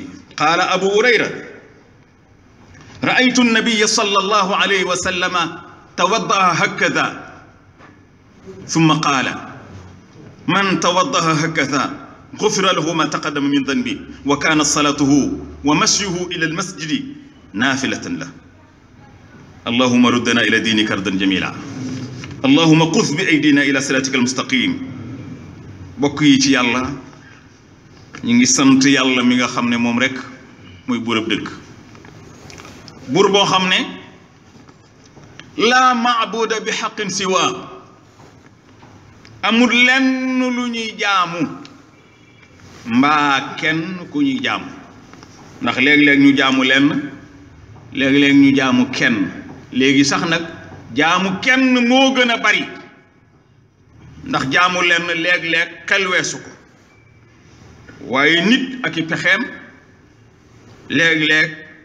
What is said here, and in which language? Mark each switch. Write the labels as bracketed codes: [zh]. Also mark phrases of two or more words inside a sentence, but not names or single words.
[ar] قال أبو هريرة: رأيت النبي صلى الله عليه وسلم توضأ هكذا، ثم قال: من توضأ هكذا غفر له ما تقدم من ذنبه، وكانت صلاته ومشيه إلى المسجد نافلة له. اللهم ردنا إلى دينك ردا جميلا، اللهم قذ بأيدينا إلى صراطك المستقيم. [wo] bokk yi ci yàlla ñi ngi sant yàlla mi nga xam ne moom rek muy buurab dëgg, buur boo xam ne [ar] لا معبود بحق سوى, [wo] amul lenn lu ñuy jaamu mbaa kenn ku ñuy jaamu, ndax léeg-léeg ñu jaamu lenn, léeg-léeg ñu jaamu kenn, léegi sax nag jaamu kenn moo gën a bari, ndax jaamu lenn léeg-léeg xel weesu ko, waaye nit ak i pexeem léeg-léeg